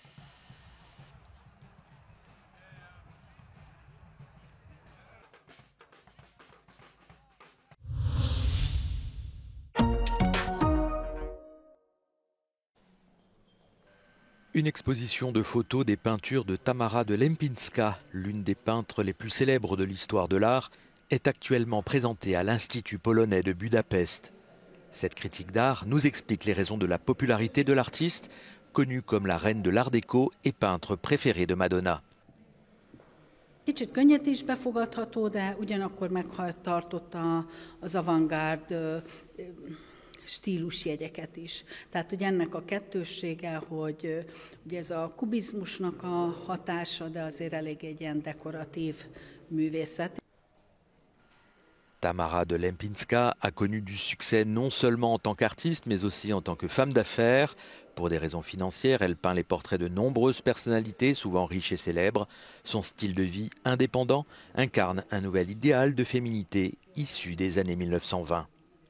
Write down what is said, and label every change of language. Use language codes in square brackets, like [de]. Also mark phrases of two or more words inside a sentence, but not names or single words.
[fr] Une exposition de photos des peintures de Tamara de Lempinska, l'une des peintres les plus célèbres de l'histoire de l'art, est actuellement présentée à l'Institut polonais de Budapest. Cette critique d'art nous explique les raisons de la popularité de l'artiste, connue comme la reine de l'art déco et peintre préférée de Madonna. [hu] Kicsit könnyed is befogadható, de ugyanakkor megtartotta az avantgárd stílusjegyeket is. Tehát, hogy ennek a kettőssége, hogy ugye ez a kubizmusnak a hatása, de azért elég egy ilyen dekoratív művészet. [fr] Tamara de Lempinska a connu du succès non seulement en tant qu'artiste, mais aussi en tant que femme d'affaires. Pour des raisons financières, elle peint les portraits de nombreuses personnalités, souvent riches et célèbres. Son style de vie indépendant incarne un nouvel idéal de féminité issu des années 1920.